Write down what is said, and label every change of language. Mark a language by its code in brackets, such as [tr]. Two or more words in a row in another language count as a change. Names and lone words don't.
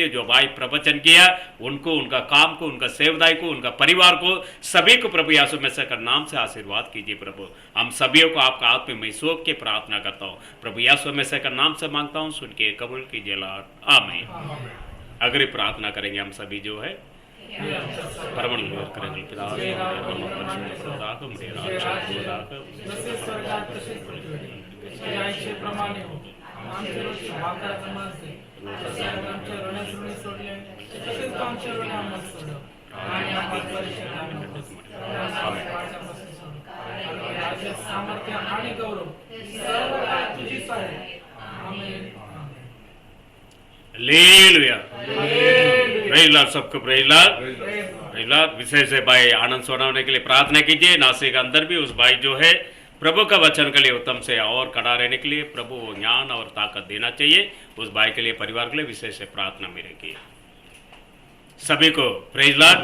[hi] जो भाई प्रवचन किया उनको, उनका काम को, उनका सेवदाई को, उनका परिवार को सभी को प्रभु यीशु मसीह का नाम से आशीर्वाद कीजिए प्रभु। हम सभी को आपका हाथ में मैं सौंप के प्रार्थना करता हूँ प्रभु यीशु मसीह का नाम से मांगता हूँ, सुन के कबूल कीजिए लॉर्ड, आमीन। अगर प्रार्थना करेंगे हम सभी जो है [ta] பரமண்டல இருக்கிற பிதாவே, உம்முடைய நாமம் பரிசுத்தப்படுவதாக, உம்முடைய ராஜ்யம் வருவதாக. [mr] जसे स्वर्गात तसेच पृथ्वीवर. याचे प्रमाणे हो. आमचे रोजचे भाकर आम्हाला दे. जसे आम्ही आमच्या ऋणी सोडले तसेच तू आमच्या ऋणी आम्हाला सोडव. आणि आम्हाला परीक्षेत आणू नकोस. आम्हाला वाईटापासून सोडव. आणि राज्य, सामर्थ्य आणि गौरव सर्व काळ तुझीच आहे. आमेन. [hi] हालेलुया, [en] praise Lord, [hi] सबको [en] praise Lord. [hi] विशेष है भाई आनंद सोनावने के लिए प्रार्थना कीजिए। नासिक के अंदर भी उस भाई जो है प्रभु का वचन के लिए उत्तम से और खड़ा रहने के लिए प्रभु वो ज्ञान और ताकत देना चाहिए। उस भाई के लिए, परिवार के लिए विशेष प्रार्थना मेरे की। सभी को [en] praise Lord.